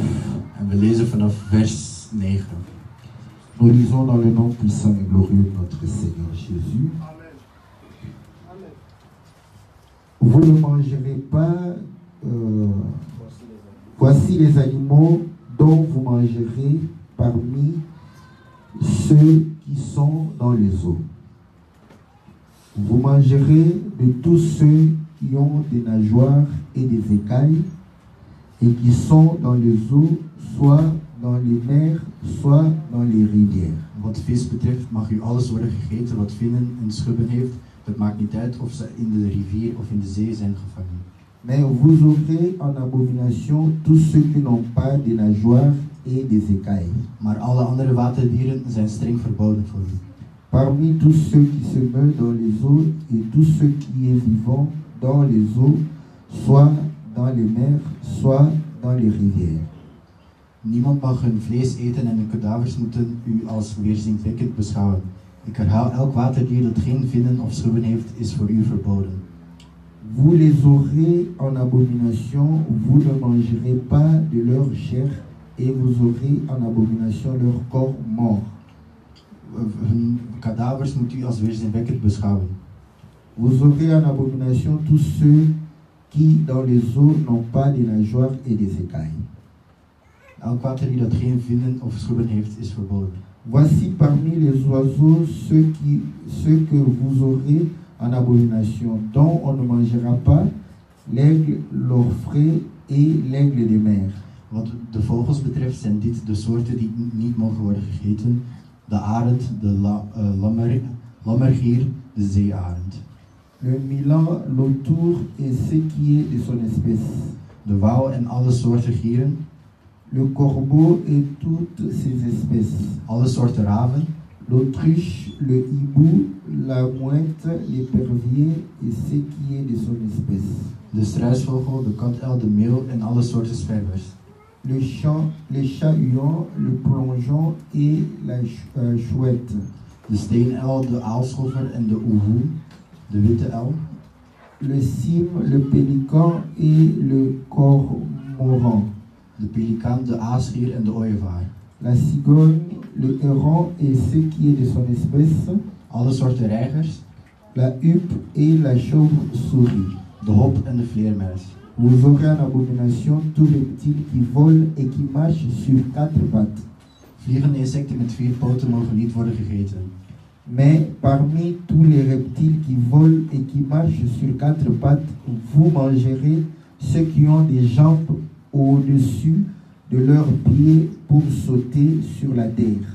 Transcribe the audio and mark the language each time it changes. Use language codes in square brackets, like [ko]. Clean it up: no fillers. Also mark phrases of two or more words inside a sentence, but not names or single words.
[nl] En we lezen vanaf vers 9. [fr] Nous lisons dans le nom puissant et glorieux de notre Seigneur Jésus. Vous ne mangerez pas, voici les animaux dont vous mangerez parmi ceux qui sont dans les eaux. Vous mangerez de tous ceux qui ont des nageoires et des écailles et qui sont dans les eaux, soit dans les mers, soit dans les rivières. [nl] Wat vis betreft mag u alles worden gegeten wat vinnen en schubben heeft. Het maakt niet uit of ze in de rivier of in de zee zijn gevangen. [fr] Mais vous aurez en abomination tous ceux qui n'ont pas des nageoires et des écailles. [nl] Maar alle andere waterdieren zijn streng verboden voor u. [fr] Parmi tous ceux qui se meuvent dans les eaux et tous ceux qui est vivant dans les eaux, soit dans les mers, soit dans les rivières. [nl] Niemand mag hun vlees eten en hun kadavers moeten u als weerzinwekkend beschouwen. Ik herhaal, elk waterdier dat geen vinnen of schubben heeft, is voor u verboden. [fr] Vous les aurez en abomination, vous ne mangerez pas de leur chair et vous aurez en abomination leur corps mort. [nl] Hun kadavers moet u als weerzinwekkend beschouwen. [fr] Vous aurez en abomination tous ceux qui dans les eaux n'ont pas des nageoires et des écailles. [nl] Elk waterdier dat geen vinnen of schubben heeft, is verboden. [fr] Voici parmi les oiseaux ceux que vous aurez en abomination, dont on ne mangera pas, l'aigle, l'orfraie et l'aigle des mers. [nl] Wat de vogels betreft zijn dit de soorten die niet mogen worden gegeten. De arend, de lammergier, de zeearend. [fr] Le milan, l'autour et ce qui est de son espèce. [nl] De wouw en alle soorten gieren. [fr] Le corbeau et toutes ses espèces. [nl] Alle soorten raven. [fr] L'autruche, le hibou, la mouette, l'épervier et ce qui est de son espèce. [nl] De struisvogel, de katuil, de meeuw en alle soorten sperwers. [fr] Le chat-huant, le plongeon et la chouette. [nl] De steenuil, de aalscholver en de oehoe. de witte elm, [fr] le cyme, le pélican et le cormoran, [nl] de pelikaan, de aasgier en de ooievaar. [fr] la cigogne, le héron et ce qui est de son espèce, [nl] Alle soorten reigers, [fr] la huppe et la chauve-souris. [nl] de hop en de vleermuis. [fr] Vous aurez en abomination tout reptile qui vole et qui marche sur 4 pattes. [nl] Vliegende insecten met 4 poten mogen niet worden gegeten. [fr] Mais parmi tous les reptiles qui volent et qui marchent sur 4 pattes, vous mangerez ceux qui ont des jambes au-dessus de leurs pieds pour sauter sur la terre.